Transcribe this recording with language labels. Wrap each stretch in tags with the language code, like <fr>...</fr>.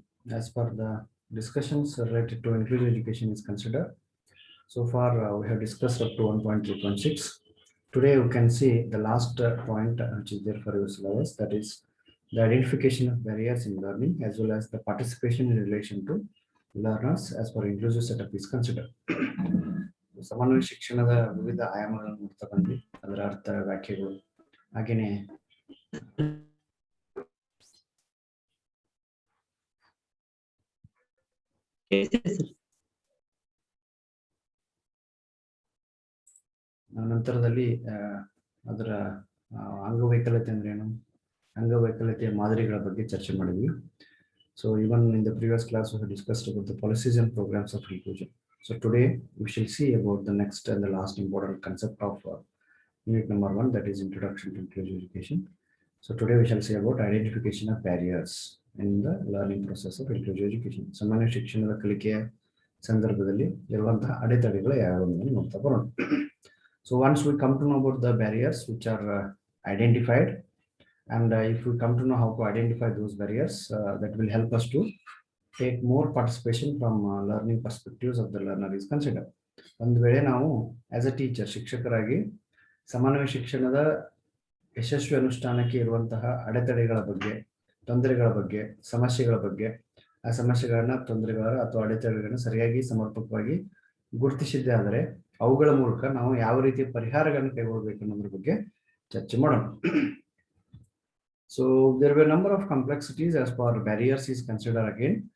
<en>As per the discussions related to inclusive education is considered, so far we have discussed up to 1.3.6. Today we can see the last point which is there for your syllabus, that is the identification of barriers in learning as well as the participation in relation to learners as per inclusive setup is considered.</en> <kn>ಸಮನ್ವಯ ಶಿಕ್ಷಣದ ವಿವಿಧ ಆಯಾಮಗಳನ್ನು ನೋಡ್ತಾ ಬಂದ್ವಿ, ಅದರ ಅರ್ಥ ವ್ಯಾಖ್ಯೆಗಳು ಹಾಗೇನೆ ನಂತರದಲ್ಲಿ ಅದರ ಅಂಗವೈಕಲ್ಯತೆ ಅಂದ್ರೆ ಏನು, ಅಂಗವೈಕಲ್ಯತೆಯ ಮಾದರಿಗಳ ಬಗ್ಗೆ ಚರ್ಚೆ ಮಾಡಿದ್ವಿ.</kn> <en>So even in the previous class we have discussed about the policies and programs of inclusion. So today we shall see about the next and the last important concept of unit number 1, that is introduction to inclusive education. So today we shall see about identification of barriers in the learning process of inclusive education.</en> <kn>ಸಾಮಾನ್ಯ ಶಿಕ್ಷಣದ ಕಲಿಕೆಯ ಸಂದರ್ಭದಲ್ಲಿ ಇರುವಂತಹ ಅಡೆತಡೆಗಳು ಯಾವ್ಯಾವು ಅಂತ ನೋಡ್ತಾ ಬರೋಣ.</kn> <en>So once we come to know about the barriers which are identified, and if we come to know how to identify those barriers, that will help us to take more participation from learning perspectives of the learner is considered.</en> <kn>ಒಂದು ವೇಳೆ ನಾವು</kn> <en>as a teacher</en> <kn>ಶಿಕ್ಷಕರಾಗಿ ಸಮನ್ವಯ ಶಿಕ್ಷಣದ ಯಶಸ್ವಿ ಅನುಷ್ಠಾನಕ್ಕೆ ಇರುವಂತಹ ಅಡೆತಡೆಗಳ ಬಗ್ಗೆ, ತೊಂದರೆಗಳ ಬಗ್ಗೆ, ಸಮಸ್ಯೆಗಳ ಬಗ್ಗೆ, ಆ ಸಮಸ್ಯೆಗಳನ್ನ, ತೊಂದರೆಗಳ ಅಥವಾ ಅಡೆತಡೆಗಳನ್ನ ಸರಿಯಾಗಿ ಸಮರ್ಪಕವಾಗಿ ಗುರುತಿಸಿದ್ದೇ ಆದರೆ ಅವುಗಳ ಮೂಲಕ ನಾವು ಯಾವ ರೀತಿಯ ಪರಿಹಾರಗಳನ್ನು ಕೈಗೊಳ್ಳಬೇಕು ಅನ್ನೋದ್ರ ಬಗ್ಗೆ ಚರ್ಚೆ ಮಾಡೋಣ.</kn> <en>So there were a number of complexities as far barriers is considered again.</en>